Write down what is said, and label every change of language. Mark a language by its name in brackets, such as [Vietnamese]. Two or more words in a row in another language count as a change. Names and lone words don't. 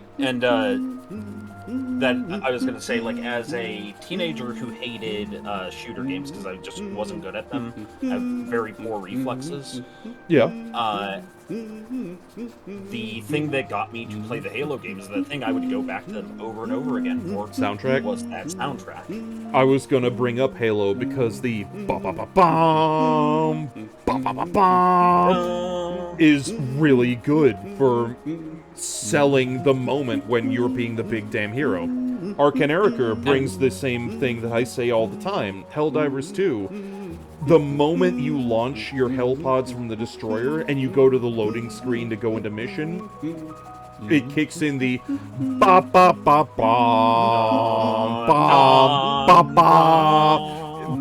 [English] and that I was gonna say, like, as a teenager who hated shooter games because I just wasn't good at them, I have very poor reflexes. Yeah. The thing that got me to play the Halo games, the thing I would go back to them over and over again for, soundtrack was that soundtrack. I was gonna bring up Halo because the ba-ba-ba-bum, ba-ba-ba-bum is really good for selling the moment when you're being the big damn hero. Arcanerica brings the same thing that I say all the time. Helldivers 2, the moment you launch your hellpods from the destroyer and you go to the loading screen to go into mission, it kicks in the ba ba ba ba ba ba ba.